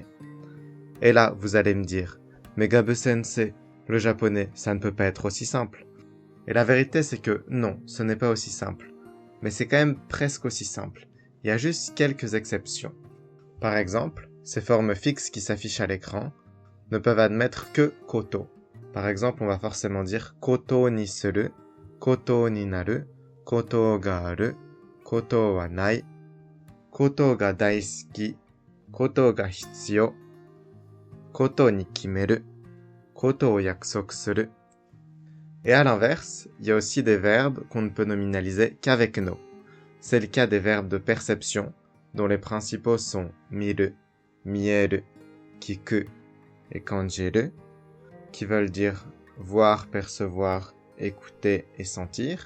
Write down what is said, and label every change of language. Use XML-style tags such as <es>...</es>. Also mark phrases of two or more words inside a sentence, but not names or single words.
<fr>Et là, vous allez me dire, mais Gabe-sensei, le japonais, ça ne peut pas être aussi simple. Et la vérité, c'est que non, ce n'est pas aussi simple. Mais c'est quand même presque aussi simple. Il y a juste quelques exceptions. Par exemple, ces formes fixes qui s'affichent à l'écran ne peuvent admettre que koto. Par exemple, on va forcément dire</fr> <ja>ことにする、ことになる、ことがある、ことはない、ことが大好き、ことが必要、ことに決める、ことを約束する.</ja> <fr>Et à l'inverse, il y a aussi des verbes qu'on ne peut nominaliser qu'avec no. C'est le cas des verbes de perception, dont les principaux sont miru, mieru, kiku et kanjiru, qui veulent dire voir, percevoir, écouter et sentir.</fr>